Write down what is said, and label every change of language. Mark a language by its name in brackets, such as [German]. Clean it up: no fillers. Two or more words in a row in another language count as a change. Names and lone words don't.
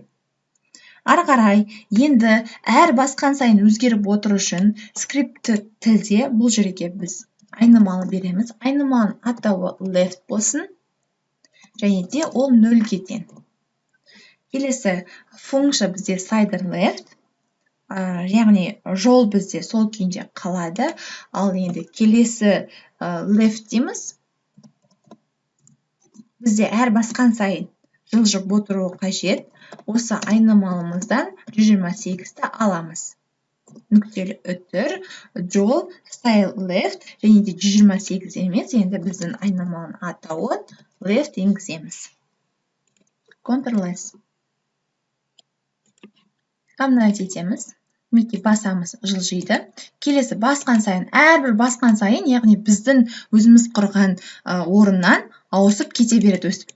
[Kazakh] Ары қарай, енді әр басқан сайын өзгеріп отыру үшін скрипт тілде бұл жерге біз айнымалы береміз. Айнымалының атауы left болсын. Және де ол 0-ге тең. Келесі функция бізде [English] slider left, [Kazakh] яғни жол бізде сол күйінде қалады. Ал енді келесі left дейміз. Бізде әр басқан сайын жылжып отыруы қажет. Осы айнымалымыздан 128-ті аламыз. Нүктелі үтір, жол, [English] style left, [Kazakh] және де 128 емес, енді біздің айнымалының атауы left енгіземіз. Ctrl-S. Обновить етеміз. Басамыз жылжиды. Келесі басқан сайын, әрбір басқан сайын, яғни біздің өзіміз құрған орыннан ауысып кете береді өстіп.